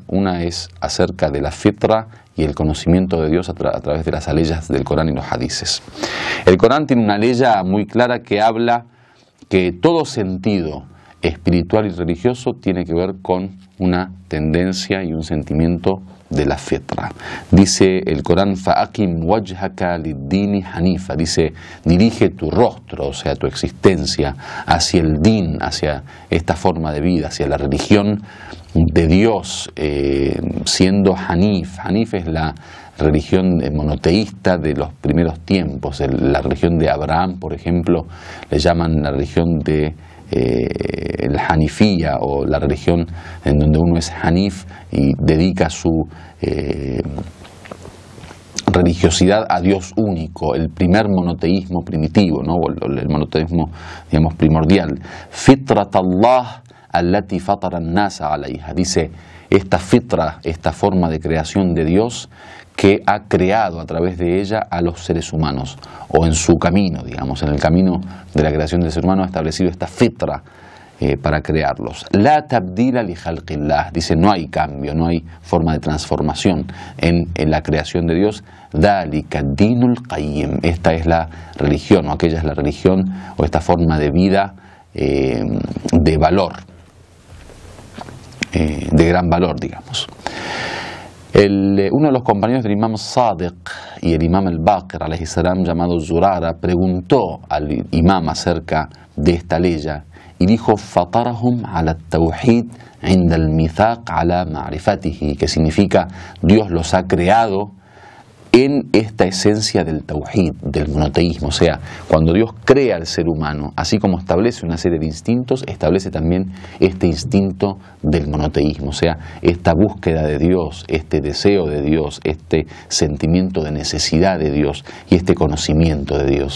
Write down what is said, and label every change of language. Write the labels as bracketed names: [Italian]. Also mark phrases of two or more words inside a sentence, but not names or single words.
[Spanish] Una es acerca de la fitra y el conocimiento de Dios a través de las aleyas del Corán y los hadices. El Corán tiene una aleya muy clara que habla que todo sentido espiritual y religioso tiene que ver con una tendencia y un sentimiento de la fitra. Dice el Corán, [Arabic] فَأَقِمْ وَجْهَكَ لِلدِّينِ حَنِيفًا, [Spanish] dice, dirige tu rostro, o sea, tu existencia, hacia el din, hacia esta forma de vida, hacia la religión de Dios, siendo Hanif. Hanif es la religión monoteísta de los primeros tiempos. La religión de Abraham, por ejemplo, le llaman la religión de el Hanifía, o la religión en donde uno es Hanif y dedica su religiosidad a Dios único, el primer monoteísmo primitivo, ¿no? El monoteísmo, digamos, primordial. [Arabic] فطرة الله التي فطر الناس عليها, [Spanish] dice, esta fitra, esta forma de creación de Dios que ha creado a través de ella a los seres humanos, o en su camino, digamos, en el camino de la creación del ser humano ha establecido esta fitra para crearlos. [Arabic] لا تبديل لخلق الله, [Spanish] dice, no hay cambio, no hay forma de transformación en la creación de Dios. [Arabic] ذلك الدين القيم, [Spanish] esta es la religión, o aquella es la religión, o esta forma de vida de valor, de gran valor, digamos. Uno de los compañeros del imam Sadiq y el imam al-Baqir, [Arabic] عليه السلام, [Spanish] llamado Zurara, preguntó al imam acerca de esta leya y dijo, [Arabic] فطرهم على التوحيد عند الميثاق على معرفته, [Spanish] que significa Dios los ha creado en esta esencia del tawhid, del monoteísmo. O sea, cuando Dios crea al ser humano, así como establece una serie de instintos, establece también este instinto del monoteísmo. O sea, esta búsqueda de Dios, este deseo de Dios, este sentimiento de necesidad de Dios y este conocimiento de Dios.